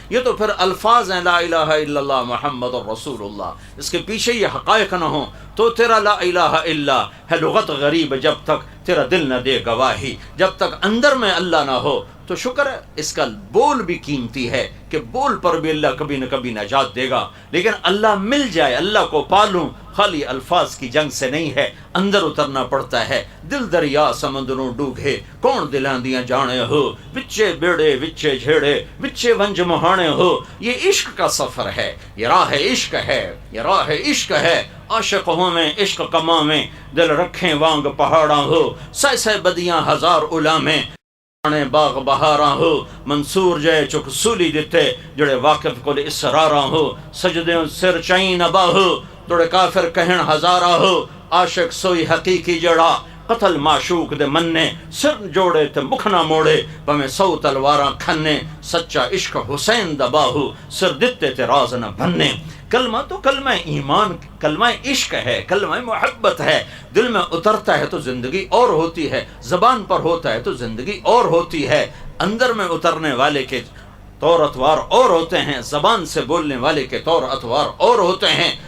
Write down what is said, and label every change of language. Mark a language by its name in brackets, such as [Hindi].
[Urdu] یہ تو پھر الفاظ ہیں, [Arabic] لا الہ الا اللہ محمد الرسول اللہ, [Urdu] اس کے پیچھے یہ حقائق نہ ہوں تو تیرا لا الہ الا ہے لغت غریب جب تک تیرا دل نہ دے گواہی. جب تک اندر میں اللہ نہ ہو تو شکر ہے اس کا بول بھی قیمتی ہے کہ بول پر بھی اللہ کبھی نہ کبھی نجات دے گا. لیکن اللہ مل جائے, اللہ کو پالوں, خالی الفاظ کی جنگ سے نہیں ہے, اندر اترنا پڑتا ہے. [Punjabi] دل دریا سمندروں ڈوگے کون دلاں دیاں جانے ہو, وچے بیڑے وچے جھیڑے وچے ونج مہانے ہو. [Urdu] یہ عشق کا سفر ہے, یہ راہ عشق ہے, یہ راہ عشق ہے. [Punjabi] عاشق ہوں میں عشق کماں میں دل رکھیں وانگ پہاڑاں ہو, سہ سہ بدیاں ہزار علامیں باغ بہاراں ہو. منصور جے چک سولی دتے جڑے واقف کو اسراراں ہو, سجدے سر چائیں نبا ہو توڑے کافر کہن ہزارہ ہو. عاشق سوئی حقیقی جڑا قتل معشوق دے مننے, سر جوڑے تے مکھ نہ موڑے بمیں سو تلواراں کھنے. سچا عشق حسین دبا ہو سر دتے تے راز نہ بننے. [Urdu] کلمہ تو کلمہ ایمان, کلمہ عشق ہے, کلمہ محبت ہے. دل میں اترتا ہے تو زندگی اور ہوتی ہے, زبان پر ہوتا ہے تو زندگی اور ہوتی ہے. اندر میں اترنے والے کے طور اتوار اور ہوتے ہیں, زبان سے بولنے والے کے طور اتوار اور ہوتے ہیں.